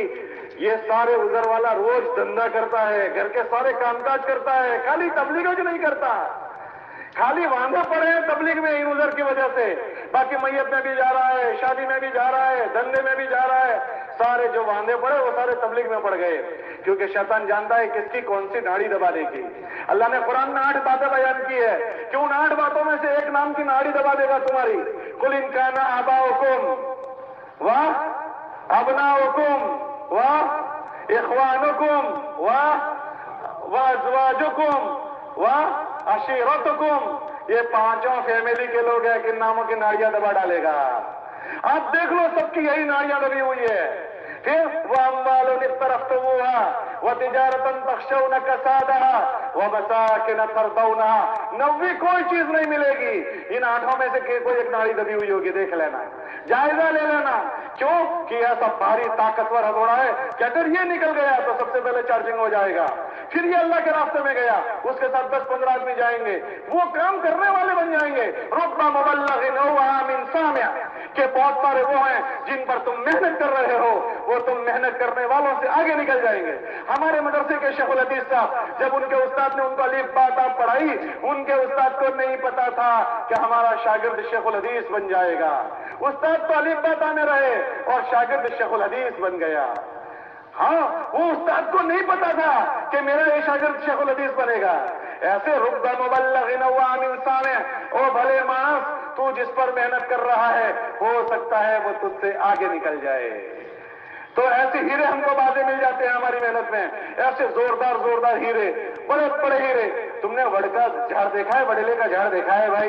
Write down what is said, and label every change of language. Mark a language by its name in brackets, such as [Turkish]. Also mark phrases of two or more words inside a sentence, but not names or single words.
[Hindi] ये सारे उधर वाला रोज धंधा करता है, घर के सारे कामकाज करता है, खाली तबलीग नहीं करता, खाली वांधा पड़े हैं तबलीग में इन उधर की वजह से, बाकी मैयत में भी जा रहा है, शादी में भी जा रहा है, धंधे में भी जा रहा है, सारे जो वांधे पड़े वो सारे तबलीग में पड़ गए, क्योंकि शैतान जानता है किसकी कौन सी नाड़ी दबाने की। अल्लाह ने कुरान में 8 बातें बयान की है कि उन 8 बातों में से एक नाम की नाड़ी दबा देगा तुम्हारी। [Arabic] قل إن كان آباؤكم وأبناؤكم وإخوانكم وأزواجكم وعشيرتكم, [Hindi] ये 5 फैमिली के लोग हैं, किन नामों की नाड़ियां दबा डालेगा। आप देख लो सबकी यही नाड़ियां दबी हुई है। फिर वह [Arabic] أموال اقترفتموها وتجارة تخشون كسادها ومساكن ترضونها, [Hindi] 90 कोई चीज नहीं मिलेगी, इन 8 में से कोई एक नाड़ी दबी हुई होगी, देख लेना, जायजा ले लेना। क्यों कि ऐसा भारी ताकतवर हथौड़ा है कि अगर ये निकल गया तो सबसे पहले चार्जिंग हो जाएगा, फिर ये अल्लाह के रास्ते में गया, उसके साथ 10-15 आदमी जाएंगे, वो काम करने वाले बन जाएंगे। [Arabic] رب مبلغ وآمن سامع, [Hindi] के बहुत सारे वो हैं जिन पर तुम मेहनत कर रहे हो, वो तुम मेहनत करने वालों से आगे निकल जाएंगे। हमारे मदरसे के शेखुल हदीस साहब, जब उनके उस्ताद ने उनको अलीफ बा ता पढ़ाई, उनके उस्ताद को नहीं पता था कि हमारा शागिर्द शेखुल हदीस बन जाएगा। उस्ताद तो अलीफ बा ता में रहे और शागिर्द शेखुल हदीस बन गया। हाँ, वो उस्ताद को नहीं पता था कि मेरा ये शागिर्द शेखुल हदीस बनेगा। [Arabic] ऐसे رب مبلغ وآمن سامع, [Hindi] ओ भले मानस, तू जिस पर मेहनत कर रहा है हो सकता है वो तुझसे आगे निकल जाए। तो ऐसे हीरे हमको बातें मिल जाते हैं हमारी मेहनत में, ऐसे जोरदार हीरे, बड़े बड़े हीरे। तुमने वड़ का झाड़ देखा है, वड़ेले का झाड़ देखा है भाई?